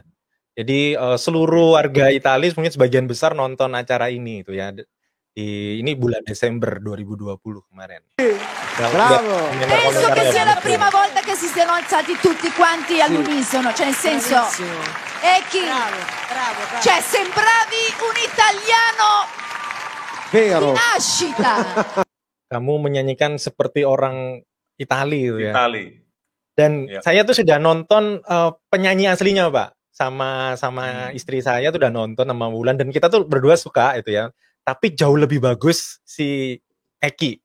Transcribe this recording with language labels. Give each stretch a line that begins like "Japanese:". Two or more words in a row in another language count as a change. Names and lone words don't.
Indonesian: Jadi seluruh warga Italia mungkin sebagian besar nonton acara ini itu ya. Ini bulan Desember 2020 kemarin.
Italian: Bravo. Penso che sia la prima volta che si siano alzati tutti quanti all'unisono, cioè nel senso, Eki, Bravo. cioè sembravi un italiano di Vero. nascita.
Indonesian: Kamu menyanyikan seperti orang Italia itu ya. Itali. Dan Ya. saya tuh sudah nonton penyanyi aslinya, Pak. Sama istri saya tuh udah nonton sama Wulan dan kita tuh berdua suka itu ya. Tapi jauh lebih bagus si Eki.